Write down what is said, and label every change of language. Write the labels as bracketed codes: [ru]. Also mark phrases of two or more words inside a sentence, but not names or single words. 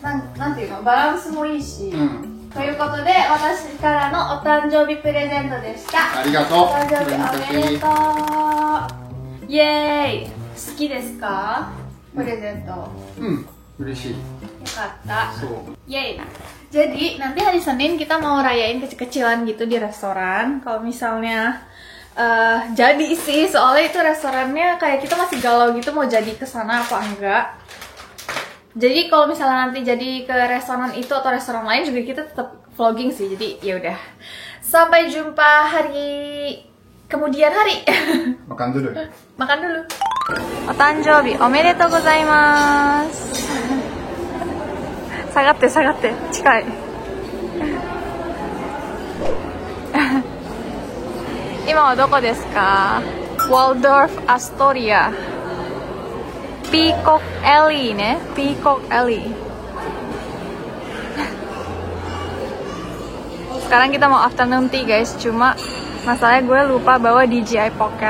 [ja] なんていうの、バランスもいいし。うん。ということで、私からのお誕生日プレゼントでした。ありがとう。お誕生日おめでとう。イエーイ。好きですか？プレゼント。よ嬉しい。かった。そう。 Yeay. [id] Jadi nanti hari Senin kita mau rayain kecil-kecilan gitu di restoran. Kalau misalnya jadi sih, soalnya itu restorannya kayak kita masih galau gitu mau jadi ke sana apa enggak. Jadi kalau misalnya nanti jadi ke restoran itu atau restoran lain juga kita tetap vlogging sih. Jadi ya udah. Sampai jumpa hari kemudian hari. Makan dulu. Makan dulu. [ja] お誕生日おめでとうございます. 下がって、下がって。近い. 今はどこですか? Waldorf Astoria. Peacock Alley ne, Peacock Alley. [id] Sekarang kita mau [en] afternoon tea [id] guys, cuma masalahnya gue lupa bawa DJI Pocket.